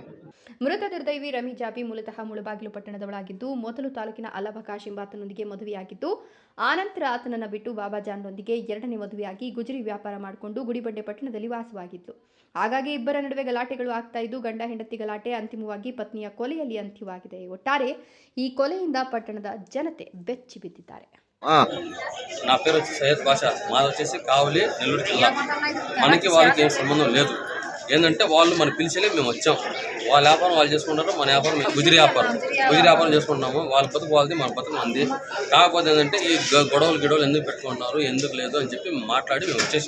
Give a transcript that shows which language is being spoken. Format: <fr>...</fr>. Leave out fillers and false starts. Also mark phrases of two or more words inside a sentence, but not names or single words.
<kn>ಮೃತ ದುರ್ದೈವಿ ರಮೀಜಾಬಿ ಮೂಲತಃ ಮುಳಬಾಗಿಲು ಪಟ್ಟಣದವಳಾಗಿದ್ದು, ಮೊದಲು ತಾಲೂಕಿನ ಅಲಭಕಾಶ್ ಎಂಬಾತನೊಂದಿಗೆ ಮದುವೆಯಾಗಿದ್ದು, ಆನಂತರ ಆತನನ್ನು ಬಿಟ್ಟು ಬಾಬಾಜಾನ್ರೊಂದಿಗೆ 2ನೇ ಮದುವೆಯಾಗಿ ಗುಜರಿ ವ್ಯಾಪಾರ ಮಾಡಿಕೊಂಡು ಗುಡಿಬಂಡೆ ಪಟ್ಟಣದಲ್ಲಿ ವಾಸವಾಗಿದ್ಲು. ಹಾಗಾಗಿ ಇಬ್ಬರ ನಡುವೆ ಗಲಾಟೆಗಳು ಆಗ್ತಾ ಇದ್ದು, ಗಂಡ ಹೆಂಡತಿ ಗಲಾಟೆ ಅಂತಿಮವಾಗಿ ಪತ್ನಿಯ ಕೊಲೆಯಲ್ಲಿ ಅಂತ್ಯವಾಗಿದೆ. ಒಟ್ಟಾರೆ ಈ ಕೊಲೆಯಿಂದ ಪಟ್ಟಣದ ಜನತೆ ಬೆಚ್ಚಿ ಬಿದ್ದಿದ್ದಾರೆ.</kn> <te>నా పేరు వచ్చి సయ్యద్ బాషా, మాది వచ్చేసి కావలి, నెల్లూరు జిల్లా. మనకి వాళ్ళకి ఏం సంబంధం లేదు. ఏంటంటే వాళ్ళు మన పిలిచేలే మేము వచ్చాం. వాళ్ళ వ్యాపారం వాళ్ళు చేసుకుంటారు, మన వ్యాపారం గుజరీ వ్యాపారం చేసుకుంటున్నాము. వాళ్ళ బతుకు వాళ్ళది, మన బతుకు మంది. కాకపోతే ఏంటంటే ఈ గొడవలు ఎందుకు పెట్టుకుంటున్నారు, ఎందుకు లేదు అని చెప్పి మాట్లాడి మేము వచ్చేసాం.</te>